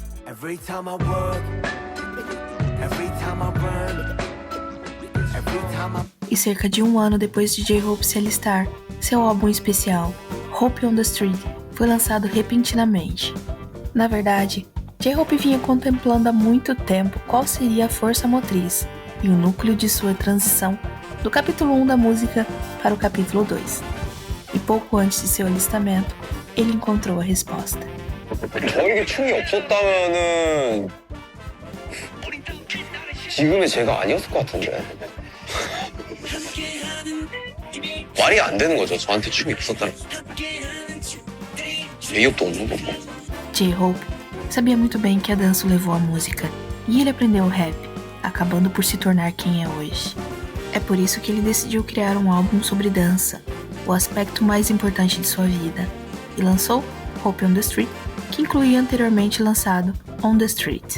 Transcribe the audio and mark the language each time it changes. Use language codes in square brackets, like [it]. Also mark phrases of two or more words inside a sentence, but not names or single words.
[pt] E cerca de um ano depois de J-Hope se alistar, seu álbum especial, Hope on the Street, foi lançado repentinamente. Na verdade, J-Hope vinha contemplando há muito tempo qual seria a força motriz e o núcleo de sua transição do capítulo 1 da música para o capítulo 2. E pouco antes de seu alistamento, ele encontrou a resposta. [ko] 저에게 춤이 없었다면은 지금의 제가 아니었을 것 같은데. 말이 안 되는 거죠. 저한테 춤이 없었다는 거. 예의업도 없는 거고. [pt] J-Hope sabia muito bem que a dança o levou à música e ele aprendeu o rap, acabando por se tornar quem é hoje. É por isso que ele decidiu criar um álbum sobre dança, o aspecto mais importante de sua vida, e lançou Hope on the Street, que incluía anteriormente lançado On the Street.